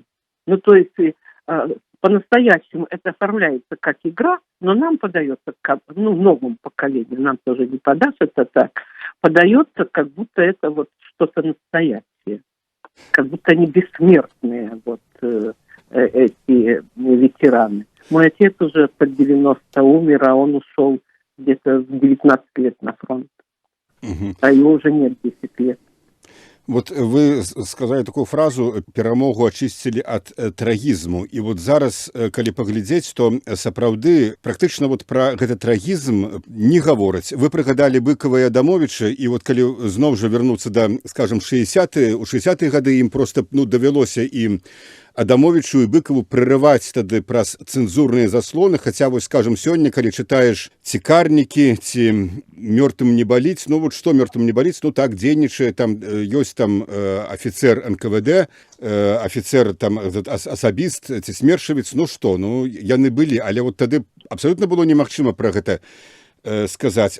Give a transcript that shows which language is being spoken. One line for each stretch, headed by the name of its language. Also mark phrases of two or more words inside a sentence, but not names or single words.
Russian: Ну, то есть по-настоящему это оформляется как игра, но нам подается, как, ну, новому поколению, нам тоже не подашь это так, подается, как будто это вот что-то настоящее, как будто они бессмертные, вот эти ветераны. Мой отец уже под 90 умер, а он ушел где-то в 19 лет на фронт, а его уже нет 10 лет. Вот вы сказали такую фразу
Belarusian: «перамогу ачысцілі ад трагізму». І вот зараз, калі паглядзець, то сапраўды практычна вот пра гэты трагізм не гавораць. Вы прыгадалі Быкова і Адамовіча, і вот калі зноў жа вярнуцца да, скажем, 60-е, у 60-е гады ім проста, ну, давялося і Адамовічу і Быкаву прырываць тады праз цэнзурныя заслоны, хаця вось, скажем, сёння, калі чытаеш цікарнікі ці «Мёртвым не баліць», ну вот што «Мёртвым не баліць», ну так дзейнічае, там ёсць там афіцер НКВД, афіцер там асабіст ці смершавец, ну што, ну яны былі, але вот тады абсалютна было немагчыма пра гэта сказаць.